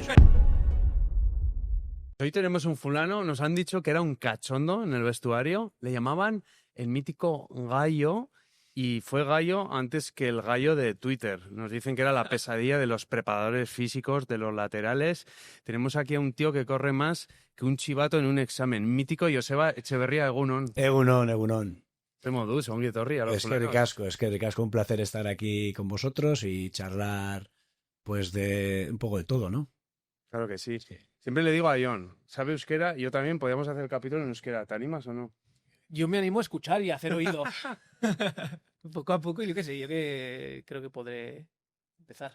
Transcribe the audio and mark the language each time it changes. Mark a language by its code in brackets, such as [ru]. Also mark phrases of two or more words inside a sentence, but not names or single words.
[es] Hoy tenemos un fulano, nos han dicho que era un cachondo en el vestuario, le llamaban el mítico Gallo y fue Gallo antes que el Gallo de Twitter. Nos dicen que era la pesadilla de los preparadores físicos, de los laterales. Tenemos aquí a un tío que corre más que un chivato en un examen. Mítico Joseba Etxeberria Egunon. [eu] Egunon. Moduz, ongi etorri [es] a los es que ricasco, un placer estar aquí con vosotros y charlar pues de un poco de todo, ¿no? Claro que sí. Siempre le digo a Jon, ¿sabe euskera? Yo también, podríamos hacer el capítulo en euskera. ¿Te animas o no? Yo me animo a escuchar y a hacer oído. Poco a poco, yo qué sé, yo que creo que podré empezar.